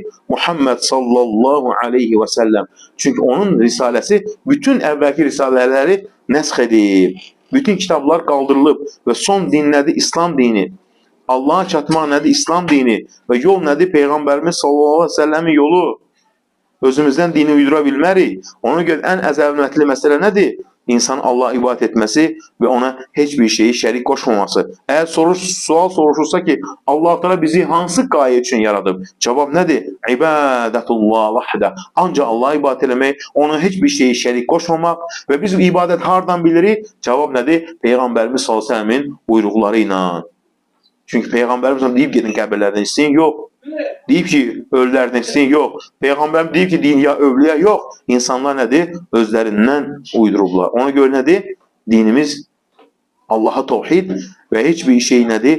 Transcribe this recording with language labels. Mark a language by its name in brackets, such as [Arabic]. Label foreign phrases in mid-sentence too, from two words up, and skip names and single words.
[Azerbaijani] Muhammed [Arabic] صلى الله عليه وسلم. [Azerbaijani] Çünkü onun risalesi bütün evvelki risaleleri nəsx edib. Bütün kitaplar kaldırılıb ve son din nədir? İslam dini. Allah'a çatmaq nədir? İslam dini. Ve yol nədir? Peygamberimiz [Arabic] صلى الله عليه وسلم [Azerbaijani] yolu. Özümüzden dini uydura bilmərik. Ona göre en əzəmətli məsələ nədir? İnsan Allah'a ibadət etməsi ve ona hiçbir şeyi şərik qoşmaması. Eğer sual soruşursa ki Allah Teala bizi hansı gaye için yaradı? Cevap nedir? [Arabic] عبادة الله وحده. [Azerbaijani] Ancaq Allah'a ibadət eləmək, ona hiçbir şeyi şərik qoşmamaq ve biz ibadet hardan bilirik? Cevap nedir? Peygamberimiz [Arabic] صلى الله عليه وسلم [Azerbaijani] buyruqları ilə. Çünki Peyğəmbərimiz deyib gedin qəbirlərdən isteyin, yox. Deyib ki, ölülərdən isteyin, yox. Peyğəmbərimiz deyib ki, din ya övliya, yox. İnsanlar nədir? Özlərindən uydurublar. Ona görə nədir? Dinimiz Allaha tevhid və heç bir şey nədir?